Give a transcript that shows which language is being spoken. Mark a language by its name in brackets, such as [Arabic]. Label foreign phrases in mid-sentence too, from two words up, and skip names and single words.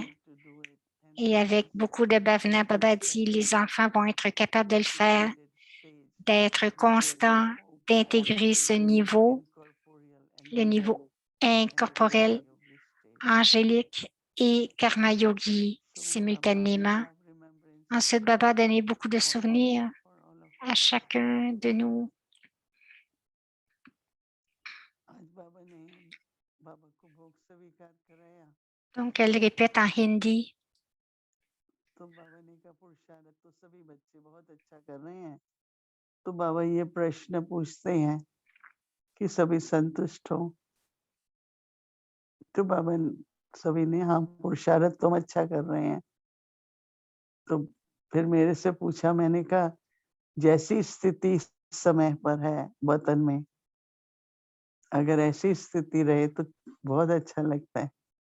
[French] Et avec beaucoup de bhavana, Baba dit, les enfants vont être capables de le faire, d'être constants, d'intégrer ce niveau, le niveau incorporel, angélique et [Hindi] कर्म योगी [French] simultanément. Ensuite, Baba a donné beaucoup de souvenirs à chacun de nous. Donc, elle répète en hindi. [Hindi] तो बाबा ये प्रश्न पूछते हैं कि सभी संतुष्ट हो तो बाबा सभी ने हाँ पुरुषार्थ तुम अच्छा कर रहे हैं तो फिर मेरे से पूछा मैंने कहा जैसी स्थिति इस समय पर है वतन में अगर ऐसी स्थिति रहे तो बहुत अच्छा लगता है